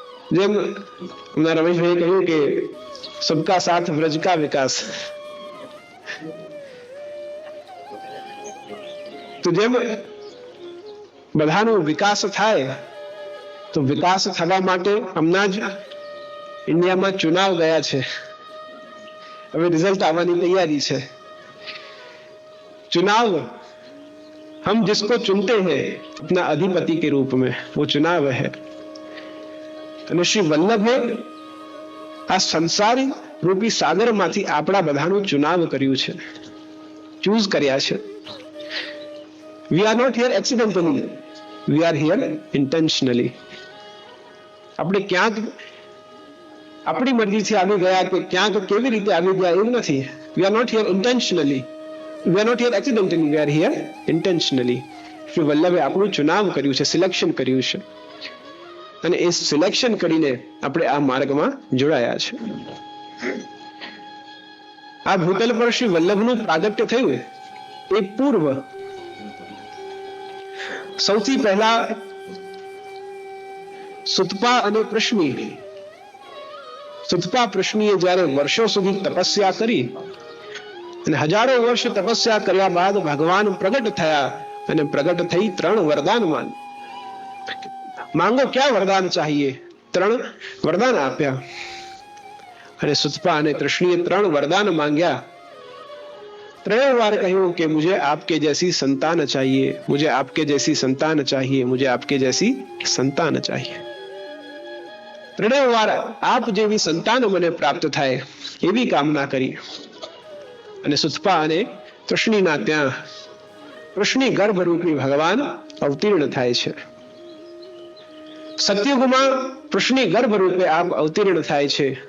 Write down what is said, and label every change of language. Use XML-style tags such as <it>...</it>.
<gu>જેમ હમણાં રમેશભાઈએ કહ્યું કે</gu> <hi>સબકા સાથ વ્રજ કા વિકાસ,</hi> <gu>તો જેમ બધાનો વિકાસ થાય તો વિકાસ થવા માટે હમણાં જ ઇન્ડિયામાં ચુનાવ ગયા છે, હવે રિઝલ્ટ આવવાની તૈયારી છે.</gu> <hi>चुनाव हम जिसको चुनते हैं अपना अधिपति के रूप में, वो चुनाव है.</hi> <gu>અને શ્રી વલ્લભે આ સંસારી રૂપી સાગરમાંથી આપણા બધાનું ચુનાવ કર્યું છે, ચૂઝ કર્યા છે.</gu> <en>We are not here accidentally, we are here intentionally.</en> <gu>આપણે ક્યાંક આપણી મરજીથી આવી ગયા કે ક્યાંક કેવી રીતે આવી ગયા એવું નથી.</gu> <en>We are not here intentionally, we are not here accidentally, we are here intentionally.</en> <gu>Shri વલ્લભે આપણું ચુનાવ કર્યું છે, સિલેક્શન કર્યું છે, અને એ સિલેક્શન કરીને આપણે આ માર્ગમાં જોડાયા છે. આ ભૂતલ પર શ્રી વલ્લભનું પ્રાગટ્ય થયું એ પૂર્વ સૌથી પહેલા સુતપા અને પ્રશ્ની, સુતપા પ્રશ્નીએ જ્યારે વર્ષો સુધી તપસ્યા કરી અને હજારો વર્ષ તપસ્યા કર્યા બાદ ભગવાન પ્રગટ થયા અને પ્રગટ થઈ 3 વરદાન માંગો, ક્યાં વરદાન ચાહીએ? 3 વરદાન આપ્યા. અને સુતપા અને કૃષ્ણીએ 3 વરદાન માંગ્યા. 3 વાર કહ્યું કે</gu> <hi>મુझे आपके जैसी संतान चाहिए, मुझे आपके जैसी संतान चाहिए, मुझे आपके जैसी संतान चाहिए.</hi> <gu>3 વાર આપ જેવી સંતાન મને પ્રાપ્ત થાય એવી કામના કરી. અને સુતપા અને કૃષ્ણીના ત્યાં કૃષ્ણી ગર્ભરૂપી ભગવાન અવતીર્ણ થાય છે. સત્યુગમાં કૃષ્ણી ગર્ભ રૂપે આપ અવતીર્ણ થાય છે.</gu>